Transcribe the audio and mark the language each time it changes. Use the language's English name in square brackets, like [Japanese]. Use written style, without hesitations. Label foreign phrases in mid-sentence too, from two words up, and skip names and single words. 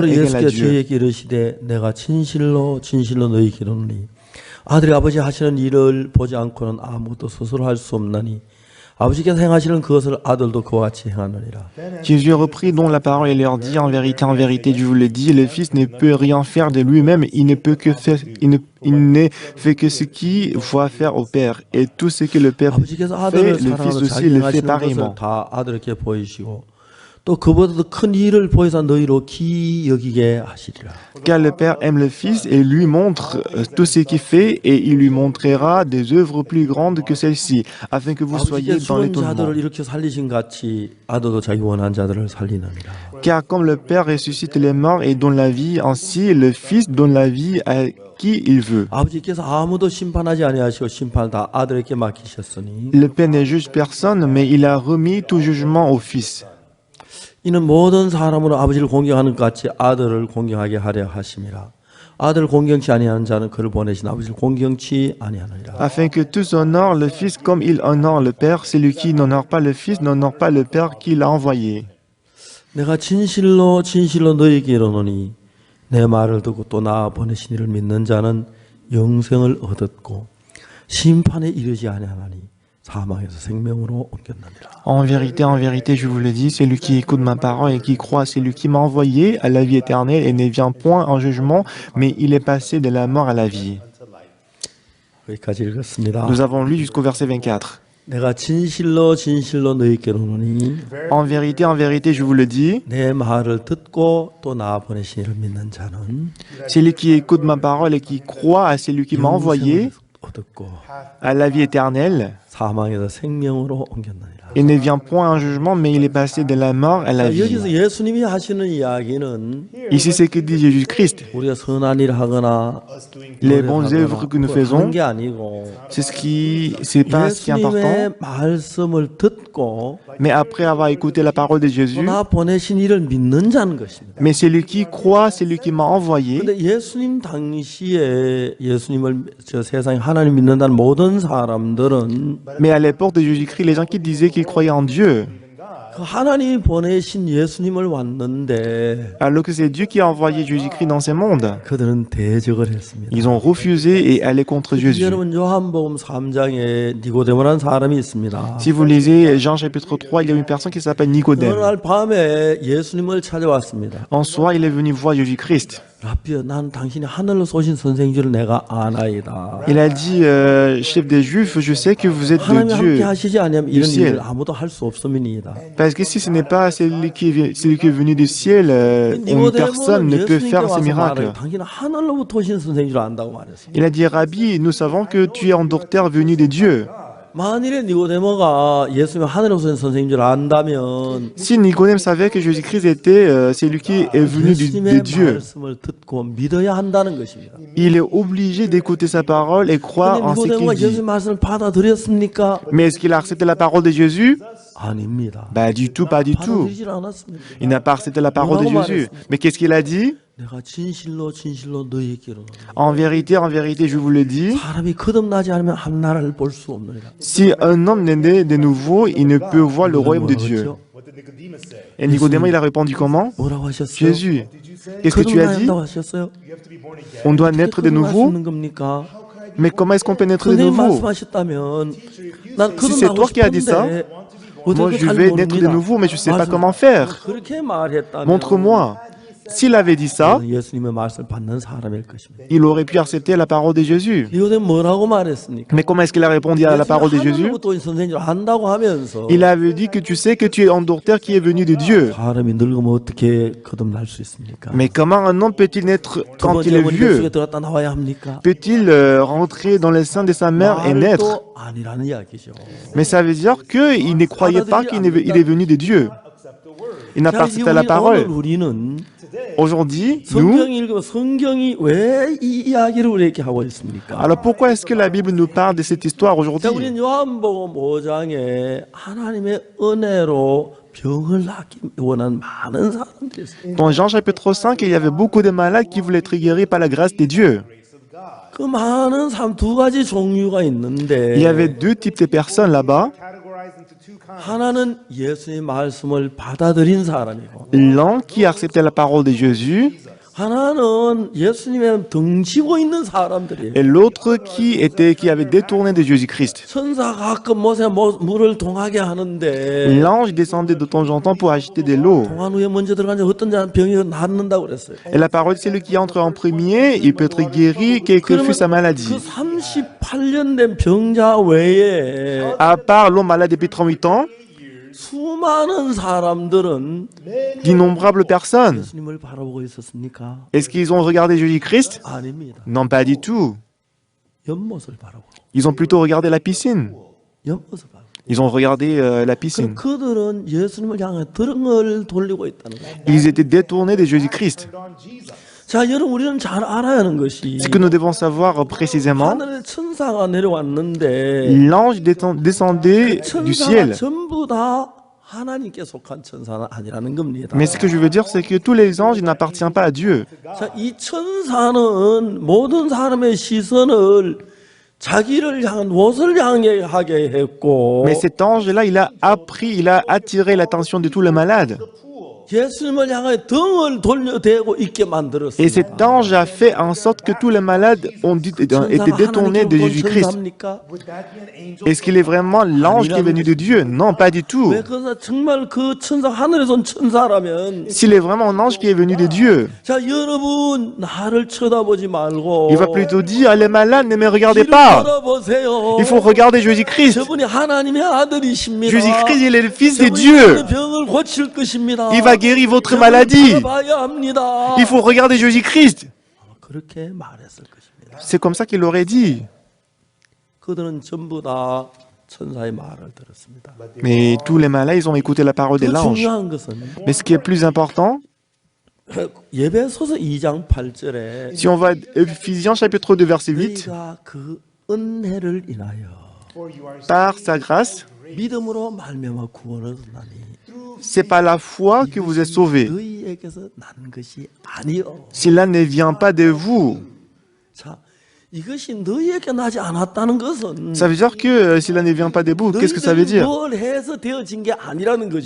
[Korean] 그러므로 [French] égal à [Korean] 예수께서 [French] Dieu. [Korean] 저희에게 이르시되 내가 진실로 너희에게 이르노니 아들이 아버지 하시는 일을 보지 않고는 아무것도 스스로 할 수 없나니 아버지께서 행하시는 그것을 아들도 그와 같이 행하느니라. [French] Jésus reprit donc la parole et leur dit, en vérité, je vous le dis, le Fils ne peut rien faire de lui-même, il ne fait que ce qu'il voit faire au Père, et tout ce que le Père [Korean] 아버지께서 [French] fait, [Korean] 아들을 [French] le Fils [Korean] 사랑하고 [French] aussi [Korean] 자기 [French] le fait [Korean] 행하시는 것을 [French] pareillement. [Korean] 다 아들에게 보이시고 또 그보다도 큰 일을 보여서 너희로 기 여기게 하시리라. [French] Car le Père aime le Fils et lui montre tout ce qu'il fait, et il lui montrera des œuvres plus grandes que celles-ci, afin que vous soyez [Korean] 아버지께서 [French] dans [Korean] 죽은 [French] l'étonnement. [Korean] 자들을 이렇게 살리신 같이 아들도 자기 원한 자들을 살리느니라. [French] Car comme le Père ressuscite les morts et donne la vie, ainsi le Fils donne la vie à qui il veut. [Korean] 아버지께서 아무도 심판하지 아니하시고 심판을 다 아들에게 맡기셨으니 [French] Le Père ne juge personne, mais il a remis tout jugement au Fils. [Korean] 이는 모든 사람으로 아버지를 공경하는 것 같이 아들을 공경하게 하려 하심이라. 아들을 공경치 아니하는 자는 그를 보내신 아버지를 공경치 아니하느니라. [French] Afin que tous honorent le Fils comme il honore le Père, celui qui n'honore pas le Fils n'honore pas le Père qui l'a envoyé. [Korean] 내가 진실로 너희에게 이르노니 내 말을 듣고 또 나 보내신 이를 믿는 자는 영생을 얻었고 심판에 이르지 아니하나니 사망에서 생명으로 옮겼느니라. [French] En vérité, je vous le dis, celui qui écoute ma parole et qui croit à celui qui m'a envoyé à la vie éternelle et ne vient point en jugement, mais il est passé de la mort à la vie. [Korean] 여기까지 읽었습니다. [French] Nous avons lu jusqu'au verset 24. [Korean] 내가 진실로 너희에게 이르노니 [French] En vérité, je vous le dis, [Korean] 내 말을 듣고 또 나 보내신 이를 믿는 자는 [French] celui qui écoute ma parole et qui croit à celui qui m'a envoyé [Korean] 얻었고 [French] à la vie éternelle, [Korean] 사망에서 생명으로 옮겼느니라. [French] il ne vient point en jugement, mais il est passé de la mort à la vie. [Korean] 여기서 예수님이 하시는 이야기는 [French] Ici, c'est que dit Jésus-Christ. [Korean] 우리가 선한 일을 하거나 [French] Les bonnes œuvres que nous faisons, [Korean] 하는 게 아니고 [French] c'est pas ce qui est important. [Korean] 예수님의 말씀을 듣고 [French] Mais après avoir écouté la parole de [Korean] 또 [French] Jésus, [Korean] 나 보내신 이를 믿는 자는 것입니다. [French] mais celui qui croit, celui qui m'a envoyé. [Korean] 근데 예수님 당시에 예수님을 저 세상에 하나님 믿는다는 모든 사람들은 [French] Mais à l'époque de Jésus-Christ, les gens qui disaient qu'ils croyaient en Dieu, [Korean] 그 하나님이 보내신 예수님을 왔는데 [French] alors que c'est Dieu qui a envoyé Jésus-Christ dans ce monde, [Korean] 그들은 대적을 했습니다. [French] ils ont refusé et allé contre Jésus. [Korean] 여러분 요한복음 3장에 니고데모라는 사람이 있습니다. [French] Si vous lisez Jean chapitre 3, il y a une personne qui s'appelle [Korean] 어느 [French] Nicodème. [Korean] 날 밤에 예수님을 찾아왔습니다. [French] En soi, il est venu voir Jésus-Christ. [Korean] 라비여 난 당신이 하늘로 쏘신 선생인 줄 내가 아나이다. [French] Il a dit, chef des Juifs, je sais que vous êtes de [Korean] 하나님이 함께 [French] Dieu. [Korean] 하시지 아니하면 이런 [French] ciel. [Korean] 일을 아무도 할 수 없음이니이다. [French] Parce que si ce n'est pas celui qui est venu du ciel, personne ne peut faire ces miracles. [Korean] 당신은 하늘로부터 오신 선생인 줄 안다고 말했습니다. [French] Il a dit, Rabbi, nous savons que tu es un docteur venu de Dieu. [Korean] 만일에 니고데모가 예수님이 하늘로부터 오신 선생인 줄 안다면 [French] Si Nicodème savait que Jésus-Christ était celui qui est venu de [Korean] 예수님의 [French] Dieu, [Korean] 말씀을 듣고 믿어야 한다는 것입니다. [French] il est obligé d'écouter sa parole et croire en ce [Korean] 니고데모가 [French] qu'il dit. [Korean] 예수님의 말씀을 받아들였습니까? [French] Mais est-ce qu'il a accepté la parole de Jésus? [Korean] 아닙니다. [French] Bah du tout, pas du tout. [Korean] 받아들이질 않았습니다. [French] Il n'a pas accepté la parole de Jésus. Mais qu'est-ce qu'il a dit? [Korean] 내가 진실로 너희에게 이르노니 [French] En vérité, je vous le dis, [Korean] 사람이 거듭나지 않으면 한 나라를 볼 수 없느니라. [French] si un homme n'est né de nouveau, il ne peut voir le royaume de Dieu. Et Nicodème, il a répondu comment? [Korean] 뭐라고 하셨어요? [French] Jésus, qu'est-ce que tu as dit? [Korean] 거듭나야 하셨어요? [French] On doit naître de nouveau? [Korean] 거듭날 수 있는 겁니까? [French] Mais comment est-ce qu'on peut naître de [Korean] 선생님 [French] nouveau? [Korean] 말씀하셨다면 난 [French] Si c'est [Korean] 거듭나고 [French] toi qui as dit ça, [Korean] 싶은데 [French] moi je vais naître de nouveau, mais je ne sais pas comment faire. [Korean] 그렇게 말했다면 [French] Montre-moi. S'il avait dit ça, [Korean] 예수님의 말씀을 받는 사람일 것입니다. [French] il aurait pu accepter la parole de Jésus. [Korean] 니고데모 뭐라고 말했습니까? [French] Mais comment est-ce qu'il a répondu à la parole de Jésus? [Korean] 하나님부터 선생님을 한다고 하면서 [French] Il avait dit que tu sais que tu es un docteur qui est venu de Dieu. [Korean] 사람이 늙으면 어떻게 거듭날 수 있습니까? [French] Mais comment un homme peut-il naître [Korean] 두 [French] quand il [Korean] 번째 [French] est [Korean] 어머니 [French] vieux? [Korean] 뱃속에 들어갔다 나와야 합니까? [French] Peut-il rentrer dans le sein de sa mère et naître? [Korean] 말도 아니라는 이야기죠. [French] Mais ça veut dire qu'il ne croyait pas qu'il est venu de Dieu. Il n'a pas [Korean] 자, 이제 [French] accepté la [Korean] 오늘 [French] parole. [Korean] 우리는 [French] Aujourd'hui, nous, [Korean] 성경 읽으면 성경이 왜 이 이야기를 우리에게 하고 있습니까? [French] alors pourquoi est-ce que la Bible nous parle de cette histoire [Korean] 자, [French] aujourd'hui? [Korean] 우리는 요한복음 5장에 하나님의 은혜로 병을 낫기 원하는 많은 사람들이 있어요. [French] Dans Jean chapitre 5, il y avait beaucoup de malades qui voulaient être guéris par la grâce de Dieu. [Korean] 그 많은 사람 두 가지 종류가 있는데 [French] Il y avait deux types de personnes là-bas. [Korean] 하나는 예수의 말씀을 받아들인 사람이고 [French] L'un qui acceptait la parole de Jésus [Korean] 하나는 예수님의 등지고 있는 사람들이에요. [French] et l'autre qui avait détourné de Jésus-Christ. [Korean] 천사가 가끔 못에 물을 동하게 하는데 [French] L'ange descendait de temps en temps pour acheter de l'eau. [Korean] 동안 후에 먼저 들어간 어떤 병이 낫는다고 그랬어요. [French] Et la parole, c'est celui qui entre en premier, il peut être guéri, quelle que fût sa maladie. [Korean] 그 38년 된 병자 외에 [French] À part l'homme malade depuis 38 ans, [Korean] 수많은 사람들은 [French] d'innombrables personnes. [Korean] 예수님을 바라보고 있었습니까? [French] Est-ce qu'ils ont regardé Jésus-Christ? [Korean] 아닙니다. [French] Non, pas du tout. [Korean] 연못을 바라보고 [French] Ils ont plutôt regardé la piscine. [Korean] 연못을 바라보고 [French] Ils ont regardé la piscine. [Korean] 그들은 예수님을 향해 등을 돌리고 있다는 거예요. [French] Ils étaient détournés de Jésus-Christ. [Korean] 자, 여러분 우리는 잘 알아야 하는 것이 [French] Ce que nous devons savoir précisément, [Korean] 하늘의 천사가 내려왔는데 [French] l'ange descendait du [Korean] 천사가 [French] ciel. [Korean] 전부 다 하나님께 속한 천사는 아니라는 겁니다. [French] Mais ce que je veux dire, c'est que tous les anges n'appartiennent pas à Dieu. [Korean] 자, 이 천사는 모든 사람의 시선을 자기를 향한 무엇을 향해 하게 했고 [French] Mais cet ange-là, il a attiré l'attention de tous les malades. [Korean] 예수님을 향해 등을 돌려대고 있게 [French] Et [Korean] 만들었습니다. [French] cet ange a fait en sorte que tous les malades ont été détournés de Jésus-Christ. [Korean] 천사입니까? [French] Est-ce qu'il est vraiment l'ange qui est venu de Dieu? Non, pas du tout. [Korean] 왜 그래서 정말 그 천사 하늘에서 온 천사라면 [French] S'il est vraiment un ange qui est venu de Dieu, [Korean] 자, 여러분 나를 쳐다보지 말고 [French] il va plutôt dire, les malades, ne me regardez [Korean] 길을 [French] pas. [Korean] 걸어보세요. [French] Il faut regarder Jésus-Christ. [Korean] 저분이 하나님의 아들이십니다. [French] Jésus-Christ, il est le Fils de [Korean] 저분이 [French] Dieu. [Korean] 여러분의 병을 고칠 것입니다. [French] Il va guérir votre [Korean] 저분을 [French] maladie. [Korean] 바라봐야 합니다. [French] Il faut regarder Jésus-Christ. [Korean] 그렇게 말했을 것입니다. [French] C'est comme ça qu'il aurait dit. [Korean] 그들은 전부 다 천사의 말을 들었습니다. [French] Mais tous les malades, ils ont écouté la parole de [Korean] 더 [French] l'ange. [Korean] 중요한 것은 [French] Mais ce qui est plus important, [Korean] 예배소서 2장 8절에 [French] si on va à Ephésiens chapitre 2 verset 8, [Korean] 너희가 그 은혜를 인하여 [French] par sa grâce, [Korean] 믿음으로 말미암아 구원을 얻나니 [French] c'est par la foi que vous êtes sauvés. [Korean] 너희에게서 난 것이 아니요. [French] Cela ne vient pas de vous. [Korean] 자, 이것이 너희에게 나지 않았다는 것은 [French] Ça veut dire que cela ne vient pas de vous. Qu'est-ce que ça veut [Korean] 너희들이 [French] dire? [Korean] 뭘 해서 되어진 게 아니라는 거죠.